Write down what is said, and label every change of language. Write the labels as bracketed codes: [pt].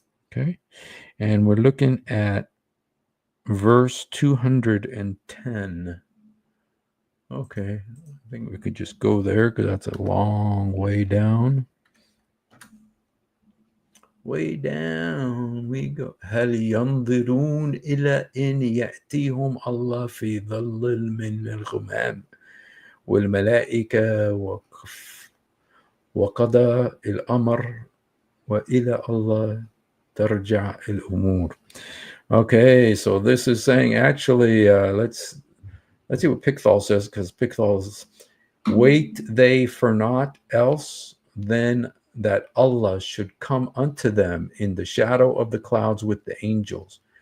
[en] Okay, and we're looking at verse 210. Okay, I think we could just go there because that's a long way down. Way down we go. [ar] هل ينظرون إلى أن يأتيهم الله في ظل من الغمام والملائكة وقضى الأمر وإلى الله ترجع الأمور. [en] Okay, so this is saying actually, let's see what Pickthall says, because Pickthall's wait they for naught else than that Allah should come unto them in the shadow of the clouds with the angels.